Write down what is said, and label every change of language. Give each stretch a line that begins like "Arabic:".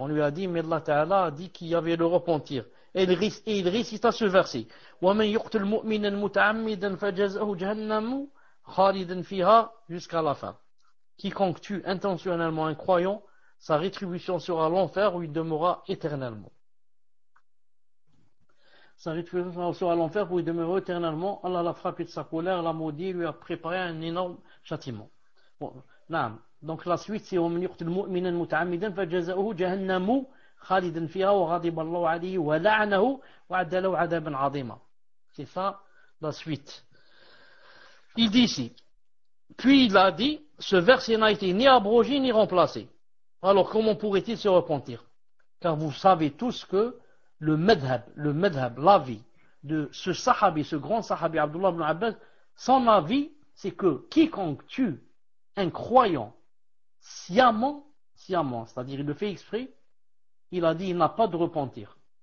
French: On lui a dit, mais Allah ta'ala a dit qu'il y avait le repentir. Et il récita ce verset:
Arabic: وَمَنْ يُقْتُلْ مُؤْمِنًا مُتَعَمِّدًا فَجَزَاؤُهُ جَهَنَّمُ خَالِدًا فِيهَا
French: jusqu'à la fin. Quiconque tue intentionnellement un croyant, sa rétribution sera l'enfer où il demeurera éternellement. Sa rétribution sera l'enfer où il demeurera éternellement. Allah l'a frappé de sa colère, l'a maudit, lui a préparé un énorme châtiment. Bon, donc la suite c'est
Arabic: وَمَنْ يُقْتُلْ مُؤْمِنًا مُتَعَمِّدًا فَجَزَاؤُهُ جَهَنَّمُ خالدا فيها وغضب الله عليه ولعنه وأعد له عذابا عظيما.
French: C'est ça la suite. Il dit ici, puis il a dit, ce verset n'a été ni abrogé ni remplacé. Alors comment pourrait-il se repentir? Car vous savez tous que le madhab, l'avis de ce sahabi, ce grand sahabi Abdullah ibn Abbas, son avis c'est que quiconque tue un croyant sciemment, c'est-à-dire il le fait exprès, il a dit il n'a pas de repentir.